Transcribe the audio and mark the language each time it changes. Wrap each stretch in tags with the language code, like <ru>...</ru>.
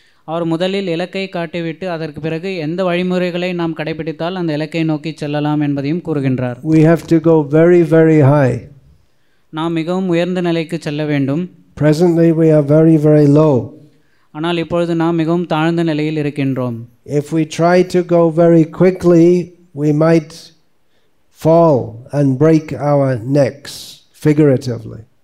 <ta>அவர் முதலில் இலக்கை காட்டிவிட்டு அதற்கு பிறகு எந்த வழிமுறைகளை நாம் கடைபிடித்தால் அந்த இலக்கை நோக்கி செல்லலாம் என்பதையும் கூறுகின்றார்.</ta> <en>We have to go very, very high.</en> <ta>நாம் மிகவும் உயர்ந்த நிலைக்கு செல்ல வேண்டும்.</ta> <en>Presently we are very, very low.</en> <ta>ஆனால் இப்பொழுது நாம் மிகவும் தாழ்ந்த நிலையில் இருக்கின்றோம்.</ta> <en>If we try to go very quickly, we might fall and break our necks, figuratively.</en>